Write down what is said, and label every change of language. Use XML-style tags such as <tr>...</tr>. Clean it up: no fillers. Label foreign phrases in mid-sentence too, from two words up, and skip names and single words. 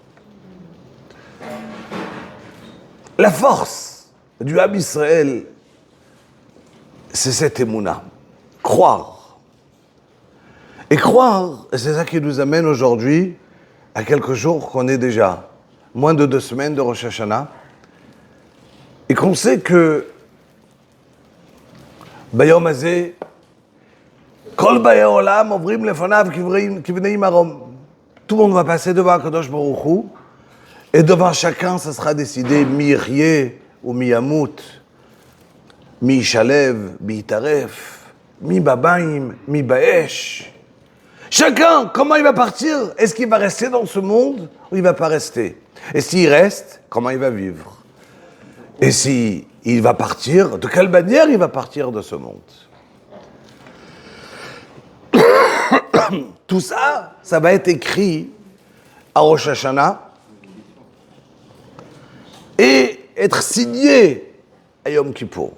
<fr>La force du Ham Israël, c'est cette émouna. Croire. Et croire, c'est ça qui nous amène aujourd'hui à quelques jours qu'on est déjà moins de 2 semaines de Rosh Hashanah et qu'on sait que</fr> <he>ביום הזה כל באי עולם עוברים לפניו כבני מרום.</he> <fr>Tout le monde va passer devant Kadosh Baruch Hu et devant chacun, ça sera décidé</fr> <he>מי יחיה</he> <fr>ou</fr> <he>מי ימות מי ישלו מי יטרף מי במים מי באש.</he> <fr>Chacun, comment il va partir? Est-ce qu'il va rester dans ce monde ou il va pas rester? Et s'il reste, comment il va vivre? Et si il va partir, de quelle manière il va partir de ce monde? Tout ça, ça va être écrit à Rosh Hashanah et être signé à Yom Kippour.</fr>